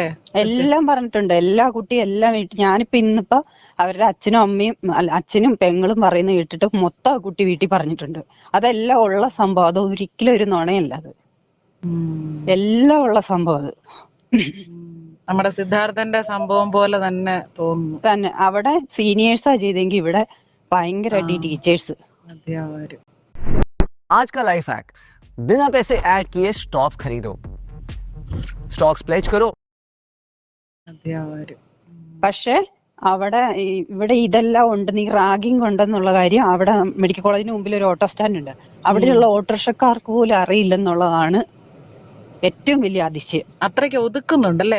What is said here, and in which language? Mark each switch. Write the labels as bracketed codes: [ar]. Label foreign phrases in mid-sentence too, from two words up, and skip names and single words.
[ml] എല്ലാം പറഞ്ഞിട്ടുണ്ട്, എല്ലാ കുട്ടിയും എല്ലാം വീട്ടിൽ. ഇന്നിപ്പോ അവരുടെ അച്ഛനും പെങ്ങളും പറയുന്ന കേട്ടിട്ട് മൊത്തം ആ കുട്ടി വീട്ടിൽ പറഞ്ഞിട്ടുണ്ട്. അതെല്ലാം ഉള്ള സംഭവം, അത് ഒരിക്കലും ഒരു നുണയല്ല, അത് എല്ലാം ഉള്ള സംഭവം. അത് നമ്മുടെ സിദ്ധാർത്ഥന്റെ സംഭവം പോലെ തന്നെ തോന്നുന്നു. തന്നെ അവിടെ സീനിയേഴ്സാ ചെയ്തെങ്കിൽ ഇവിടെ ഭയങ്കരമായിട്ട് ഈ ടീച്ചേഴ്സ്. [hi] आज का [en] life hack, [hi] बिना पैसे ऐड किए स्टॉक खरीदो, [en] stocks pledge [hi] करो. [ml] പക്ഷെ ഇവിടെ ഇതെല്ലാം ഉണ്ട്, നീ റാഗിങ് ഉണ്ടെന്നുള്ള കാര്യം അവിടെ [en] medical college [ml] മുമ്പിൽ ഒരു [en] auto stand [ml] ഉണ്ട്, അവിടെയുള്ള ഓട്ടോറിക്ഷക്കാർക്ക് പോലും അറിയില്ലെന്നുള്ളതാണ് ഏറ്റവും വലിയ അതിശയം. അത്രയ്ക്ക് ഒതുക്കുന്നുണ്ടല്ലേ?